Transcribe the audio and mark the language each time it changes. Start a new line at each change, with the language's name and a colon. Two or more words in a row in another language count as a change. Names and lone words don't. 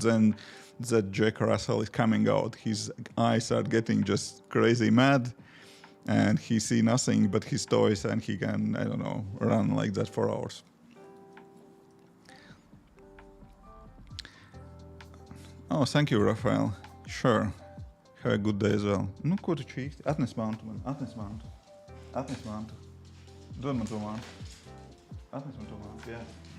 English: Then that Jack Russell is coming out. His eyes are getting just crazy mad, and he see nothing but his toys, and he can, I don't know, run like that for hours. Oh, thank you, Rafael. Sure. Have a good day as well.
Latvian: Nu, ko tu čīksti? Atnes mantu man. Atnes mantu. Atnes mantu. Dod man to mantu. Atnes man to mantu, jā.